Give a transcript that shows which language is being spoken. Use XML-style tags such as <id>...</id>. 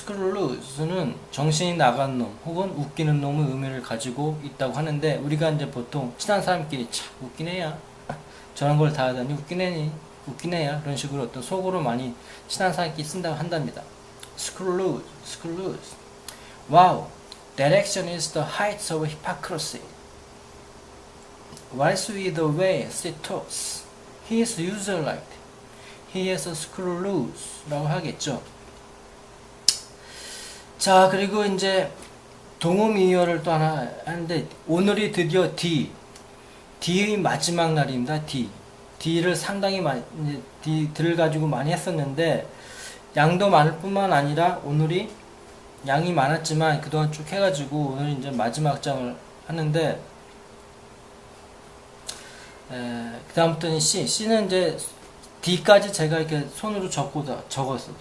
<ko>loose는 정신이 나간 놈 혹은 웃기는 놈의 의미를 가지고 있다고 하는데, 우리가 이제 보통 친한 사람끼리 참 웃긴 애야, 저런 걸 다 하다니 웃긴 애야 이런 식으로 어떤 속으로 많이 친한 사람끼리 쓴다고 한답니다.</ko> <en>screw loose. Wow, that action is the height of hypocrisy. What is with the way she talks? He is usually like that. He has a screw loose</en> <ko>라고 하겠죠. 자, 그리고 이제 동음이어를 또 하나 하는데, 오늘이 드디어 D의 마지막 날입니다. D를 상당히 많이, 이제 D를 가지고 많이 했었는데, 양도 많을 뿐만 아니라 오늘이 양이 많았지만 그동안 쭉 해가지고 오늘 이제 마지막 장을 하는데, 그 다음부터는 C는 이제 D까지 제가 이렇게 손으로 적었어.</ko>